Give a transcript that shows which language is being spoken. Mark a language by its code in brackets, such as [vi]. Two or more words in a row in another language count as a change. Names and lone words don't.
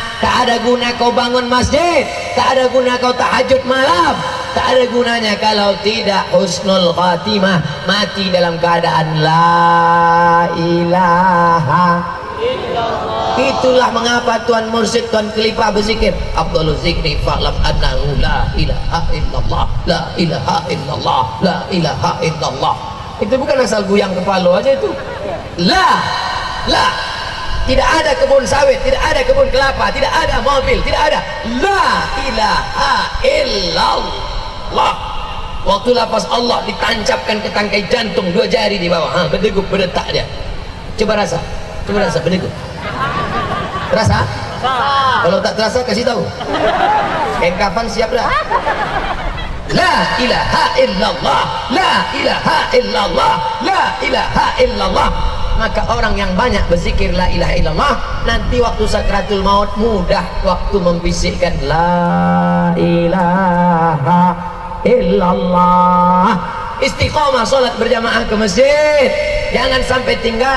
[id] Tak ada guna kau bangun masjid, tak ada guna kau tahajud malam, tak ada gunanya kalau tidak [ar] حسن الخاتمة, [id] mati dalam keadaan [ar] لا إله إلا الله. [id] Itulah mengapa Tuan Mursyid Tuan Khalifah berzikir, [ar] أفضل الذكر فاعلم أنه لا إله إلا الله، لا إله إلا الله، لا إله إلا الله. [id] Itu bukan asal goyang kepala aja itu. La tidak ada kebun sawit, tidak ada kebun kelapa, tidak ada mobil, tidak ada. [ar] لا إله إلا الله. [id] Waktu lapas Allah ditancapkan ke tangkai jantung, 2 jari di bawah, berdegup, berdetak dia. Coba rasa, berdegup. Terasa? Kalau tak terasa kasih tahu. Kapan siap dah? [ar] لا إله إلا الله، لا إله إلا الله، لا إله إلا الله. [id] Maka orang yang banyak berzikir [ar] لا إله إلا الله, [id] nanti waktu [ar] سكرات الموت [id] mudah waktu membisikkan [ar] لا إله إلا الله. [id] Istiqomah salat berjamaah ke masjid, jangan sampai tinggal.